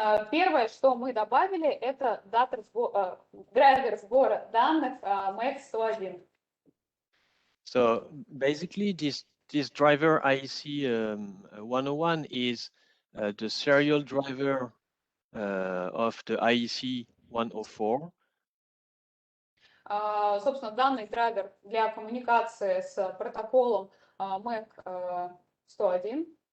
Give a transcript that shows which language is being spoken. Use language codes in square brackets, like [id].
[ru] Первое, что мы добавили, это драйвер сбора данных MAX 101. [en] So basically, this driver IEC 101 is the serial driver of the IEC 104. [ru] Собственно, данный драйвер для коммуникации с протоколом MAC 101.